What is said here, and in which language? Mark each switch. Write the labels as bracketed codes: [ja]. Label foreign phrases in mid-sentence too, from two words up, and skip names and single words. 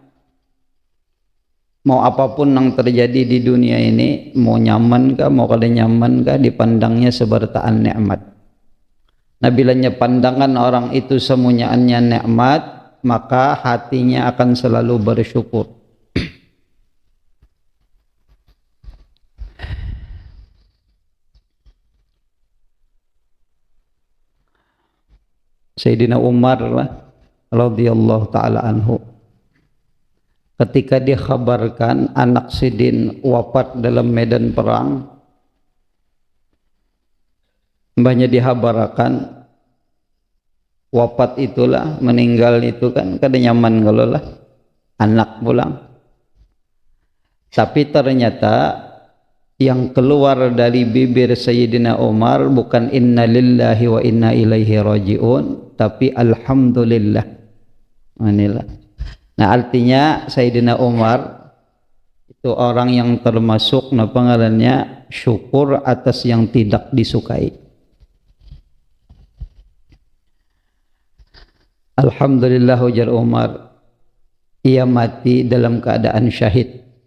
[bjn] Mau apapun yang terjadi di dunia ini, mau nyaman kah, mau kada nyaman kah, dipandangnya sebertaan nikmat. Nah, bilanya pandangan orang itu semuaannya nikmat, maka hatinya akan selalu bersyukur. Sayyidina Umar [ar] رضي الله تعالى عنه, [bjn] ketika dikhabarkan anak Sidin wafat dalam medan perang, mbahnya dihabarkan wafat itulah, meninggal itu kan kada nyaman kalau lah anak pulang. Tapi ternyata yang keluar dari bibir Sayyidina Umar bukan [ar] إنا لله وإنا إليه راجعون, [bjn] tapi alhamdulillah. Inilah. Nah, artinya Sayyidina Umar Itu orang yang termasuk pengarannya syukur atas yang tidak disukai. Alhamdulillah ujar Umar, ia mati dalam keadaan syahid.